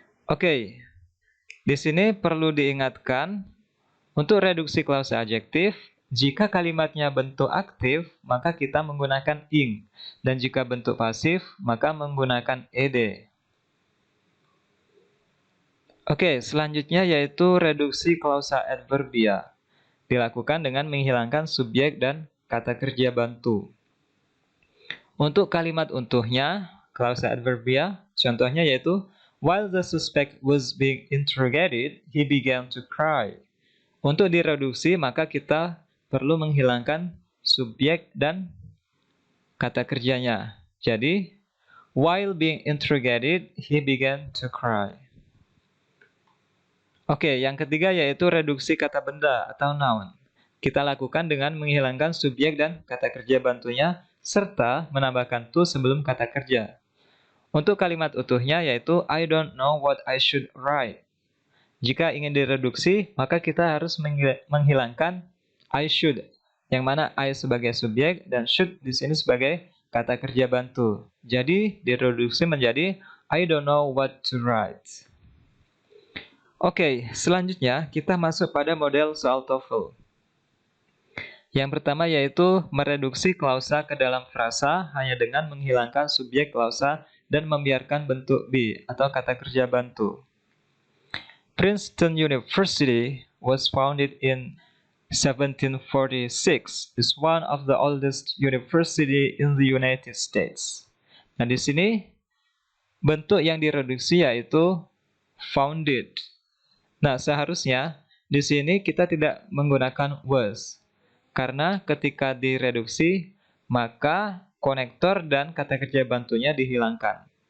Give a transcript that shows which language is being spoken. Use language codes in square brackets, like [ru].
[id] Oke, di sini perlu diingatkan untuk reduksi klausa adjektif, jika kalimatnya bentuk aktif, maka kita menggunakan ing. Dan jika bentuk pasif, maka menggunakan ed. Oke, selanjutnya yaitu reduksi klausa adverbia. Dilakukan dengan menghilangkan subjek dan kata kerja bantu. Untuk kalimat utuhnya, klausa adverbia, contohnya yaitu [en] while the suspect was being interrogated, he began to cry. [id] Untuk direduksi, maka kita perlu menghilangkan subjek dan kata kerjanya. Jadi, [en] while being interrogated, he began to cry. [id] Oke, yang ketiga yaitu reduksi kata benda atau noun. Kita lakukan dengan menghilangkan subjek dan kata kerja bantunya, serta menambahkan to sebelum kata kerja. Untuk kalimat utuhnya yaitu [en] I don't know what I should write. [id] Jika ingin direduksi, maka kita harus menghilangkan [en] I should, [id] yang mana I sebagai subjek dan should di sini sebagai kata kerja bantu. Jadi direduksi menjadi [en] I don't know what to write. [id] Oke, selanjutnya kita masuk pada model soal TOEFL. Yang pertama yaitu mereduksi klausa ke dalam frasa hanya dengan menghilangkan subjek klausa dan membiarkan bentuk be atau kata kerja bantu. [en] Princeton University was founded in 1746. Is one of the oldest university in the United States. [id] Nah, di sini bentuk yang direduksi yaitu founded. Nah, seharusnya di sini kita tidak menggunakan was. Karena ketika direduksi, maka konektor dan kata kerja bantunya dihilangkan.